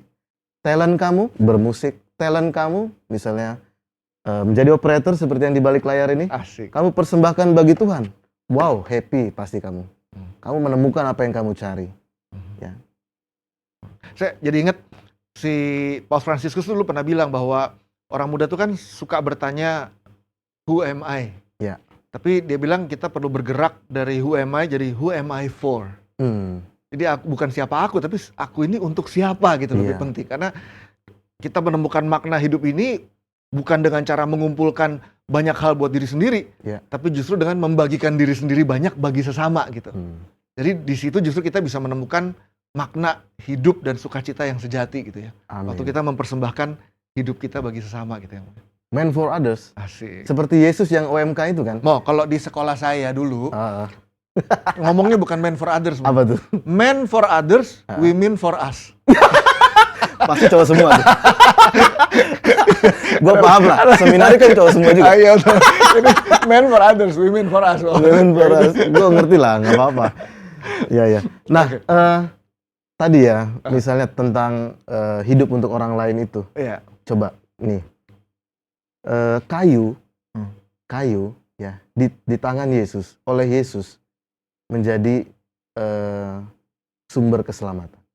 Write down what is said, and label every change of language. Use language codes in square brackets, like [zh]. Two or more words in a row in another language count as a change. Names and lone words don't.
[id] Talent kamu bermusik, talent kamu misalnya menjadi operator seperti yang di balik layar ini. Asik. Kamu persembahkan bagi Tuhan. Wow, happy pasti kamu. Kamu menemukan apa yang kamu cari. Ya. Saya jadi ingat si Paus Fransiskus dulu pernah bilang bahwa orang muda tuh kan suka bertanya [en] who am I? [id] Ya. Tapi dia bilang kita perlu bergerak dari [en] who am I [id] jadi [en] who am I for? [id] Jadi bukan siapa aku, tapi aku ini untuk siapa gitu lebih penting. Karena kita menemukan makna hidup ini bukan dengan cara mengumpulkan banyak hal buat diri sendiri, tapi justru dengan membagikan diri sendiri banyak bagi sesama gitu. Jadi di situ justru kita bisa menemukan makna hidup dan sukacita yang sejati gitu ya. Amin. Waktu kita mempersembahkan hidup kita bagi sesama gitu ya. [en] Man for others. [id] Asik. Seperti Yesus yang OMK itu kan. Kalau di sekolah saya dulu ngomongnya bukan [en] man for others. [id] Apa tuh? [en] Man for others, women for us. [id] Pasti cowok semua tuh. Gue paham lah, seminari kan cowok semua juga. Ayo, ini [en] man for others, women for us. Women for us, [id] gue ngerti lah, nggak apa-apa. Iya. Nah, tadi ya, misalnya tentang hidup untuk orang lain itu. Iya. Coba nih, kayu ya di tangan Yesus, oleh Yesus menjadi sumber keselamatan.